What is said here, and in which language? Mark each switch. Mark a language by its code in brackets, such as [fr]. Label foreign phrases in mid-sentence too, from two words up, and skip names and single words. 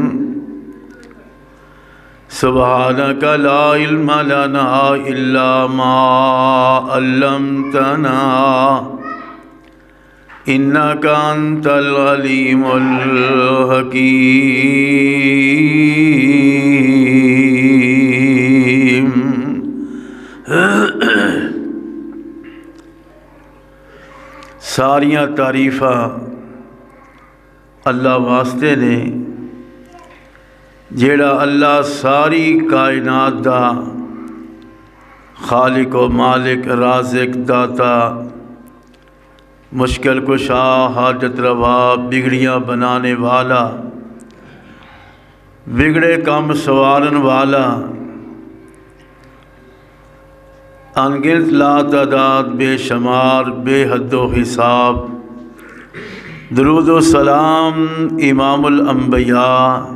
[ar] سبحانك لا علم لنا إلا ما علمتنا إنك أنت العليم الحكيم [pa] ساریاں تعریفاں اللہ واسطے نے جیڑا اللہ ساری کائنات دا خالق و مالک رازق داتا مشکل کشا حاجت روا بگڑیاں بنانے والا بگڑے کام سوارن والا انگنت لا تعداد بے شمار بے حد و حساب درود و سلام امام الانبیاء